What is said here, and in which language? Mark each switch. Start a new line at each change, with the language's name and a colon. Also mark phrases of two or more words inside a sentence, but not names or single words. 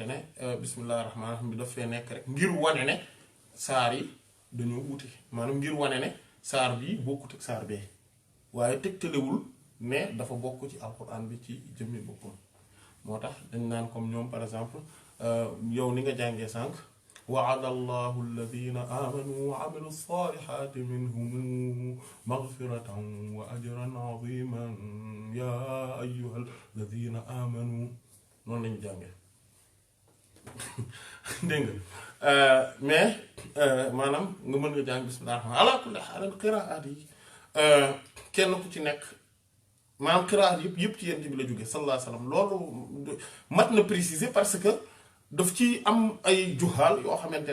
Wolof: ne
Arabic: بسم الله الرحمن الرحيم
Wolof: bi daf fee nekk rek ngir wane ne saar yi dañoo wuute maanaam ngir wane ne saar bii bokkut ak saar bee waaye tegtalewul ne dafa bokk ci alquran bi ci jëmmi boppam moo tax dañ naan comme ñoom
French: par exemple
Wolof: yow ni nga jàngee sànq
Arabic: وعد الله الذين آمنوا وعملوا الصالحات منهم مغفرة وأجرا عظيما يا أيها الذين آمنوا
Wolof: noonu lañu jàngee dégg nga mais maanaam nga mën nga jàng bismillah
Arabic: على كل حال
Wolof: qiraat yi kenn ku ci nekk maanaam qiraat yëpp ci yent bi la jóge
Arabic: صلى الله عليه وسلم
Wolof: loolu mat na
French: préciser parce que
Wolof: daf ci am ay juhaal yoo xamante